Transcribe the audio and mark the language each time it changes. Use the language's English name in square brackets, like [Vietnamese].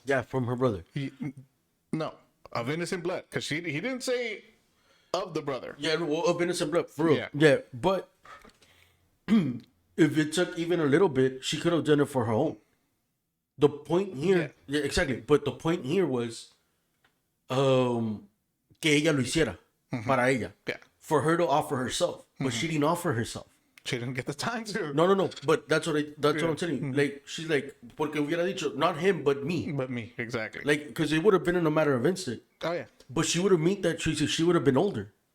[English] Yeah, from her brother. No, of innocent blood, because he didn't say of the brother. Yeah, well, of innocent blood, for real. Yeah. Yeah, but if it took even a little bit, she could have done it for her own. The point here, yeah, exactly. But the point here was, [Spanish] que ella lo hiciera para ella, [English] Yeah. for her to offer herself, but she didn't offer herself. She didn't get the time to. No. But that's what I'm telling you. Like, she's like, [Spanish] porque hubiera dicho, [English] not him, but me. But me, exactly. Like, because it would have been in a matter of instant. Oh yeah. But she would have met that choice if she would have been older.